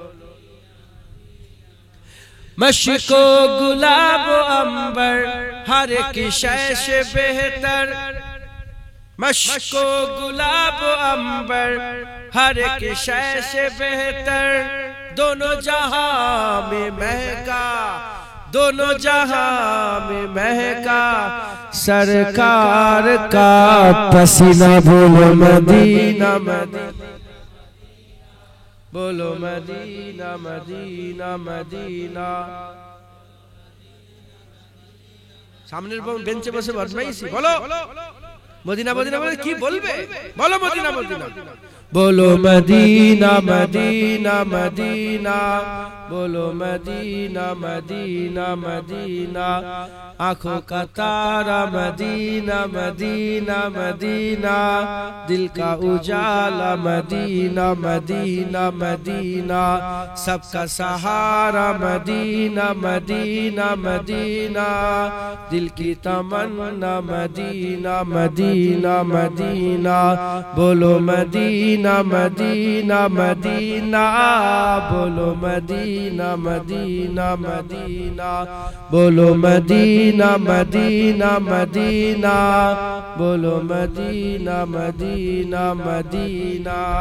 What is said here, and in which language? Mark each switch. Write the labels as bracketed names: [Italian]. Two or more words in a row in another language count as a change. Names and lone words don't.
[Urdu] مشک و گلاب و عنبر ہر ایک شے سے بہتر، مشک و گلاب و عنبر ہر ایک شے سے بہتر، دونوں جہاں میں مہکا، دونوں جہاں میں مہکا سرکار کا پسینہ۔ بولو مدینہ مدینہ، بولو مدینہ مدینہ مدینہ۔ [Bangla] সামনের বেঞ্চে বসে বদমাইশি বলো মদিনা মদিনা বলে কি বলবে? বলো মদিনা মদিনা, [Urdu] بولو مدینہ مدینہ مدینہ، بولو مدینہ مدینہ مدینہ۔ آنکھوں کا تارا مدینہ مدینہ مدینہ، دل کا اجالا مدینہ مدینہ مدینہ، سب کا سہارا مدینہ مدینہ مدینہ، دل کی تمنا مدینہ مدینہ مدینہ، بولو مدینہ مدینہ مدینہ مدینہ بولو مدینہ مدینہ مدینہ بولو مدینہ مدینہ مدینہ بولو مدینہ مدینہ مدینہ